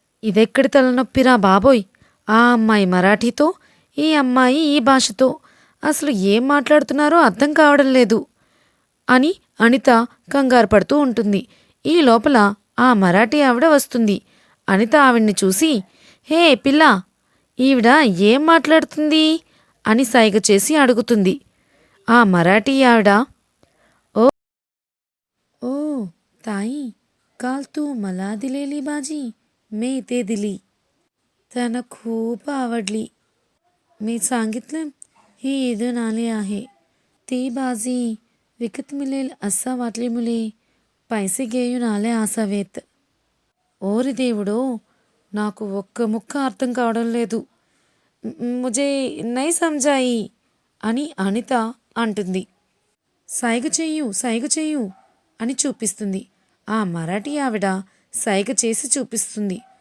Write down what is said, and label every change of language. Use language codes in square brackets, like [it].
[te] ఇదెక్కడి తలనొప్పిరా బాబోయ్, ఆ అమ్మాయి మరాఠీతో, ఈ అమ్మాయి ఈ భాషతో అసలు ఏం మాట్లాడుతున్నారో అర్థం కావడం లేదు అని అనిత కంగారు పడుతూ ఉంటుంది. ఈ లోపల ఆ మరాఠీ ఆవిడ వస్తుంది. అనిత ఆవిడ్ని చూసి, హే పిల్ల, ఈవిడ ఏం మాట్లాడుతుంది అని సైగ చేసి అడుగుతుంది. ఆ మరాఠీ ఆవిడ, ఓ ఓ తాయి, [mr] काल तू मला दिलेली भाजी मी इथे दिली, त्यांना खूप आवडली. मी सांगितलं ही ईदून आली आहे, ती भाजी विकत मिळेल असा वाटली मुले पैसे घेऊन आले असावेत. [te] ఓరి దేవుడో, నాకు ఒక్క ముక్క అర్థం కావడం లేదు. [hi] ముజే నై సంజాయి [te] అని అనిత అంటుంది. సైగ చెయ్యు సైగ చెయ్యు అని చూపిస్తుంది. ఆ మరాఠీ ఆవిడ సైగ చేసి చూపిస్తుంది.